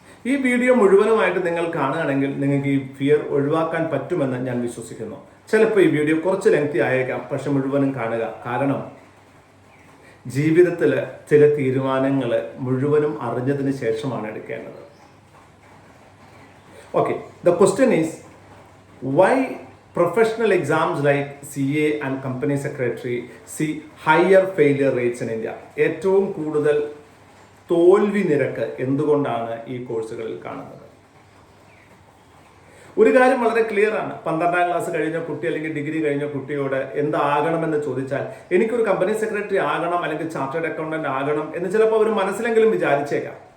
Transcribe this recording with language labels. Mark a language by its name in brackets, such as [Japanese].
[Malayalam] ഈ വീഡിയോ മുഴുവനുമായിട്ട് നിങ്ങൾ കാണുകയാണെങ്കിൽ നിങ്ങൾക്ക് ഈ ഫിയർ ഒഴിവാക്കാൻ പറ്റുമെന്ന് ഞാൻ വിശ്വസിക്കുന്നു. ചിലപ്പോൾ ഈ വീഡിയോ കുറച്ച് ലെങ്തി ആയേക്കാം, പക്ഷെ മുഴുവനും കാണുക. കാരണം ജീവിതത്തിൽ ചില തീരുമാനങ്ങൾ മുഴുവനും അറിഞ്ഞതിന് ശേഷമാണ് എടുക്കേണ്ടത്. [English] Okay, the question is, why professional exams like CA and company secretary see higher failure rates in India? [Malayalam] ഏറ്റവും കൂടുതൽ തോൽവി നിരക്ക് എന്തുകൊണ്ടാണ് ഈ കോഴ്സുകളിൽ കാണുന്നത്? ഒരു കാര്യം വളരെ ക്ലിയർ ആണ്. 12ാം ക്ലാസ് കഴിഞ്ഞ കുട്ടി അല്ലെങ്കിൽ ഡിഗ്രി കഴിഞ്ഞ കുട്ടിയോട് എന്താകണമെന്ന് ചോദിച്ചാൽ, എനിക്കൊരു കമ്പനി സെക്രട്ടറി ആകണം അല്ലെങ്കിൽ ചാർട്ടേഡ് അക്കൗണ്ടന്റ് ആകണം എന്ന് ചിലപ്പോൾ അവർ മനസ്സിലെങ്കിലും വിചാരിച്ചേക്കാം.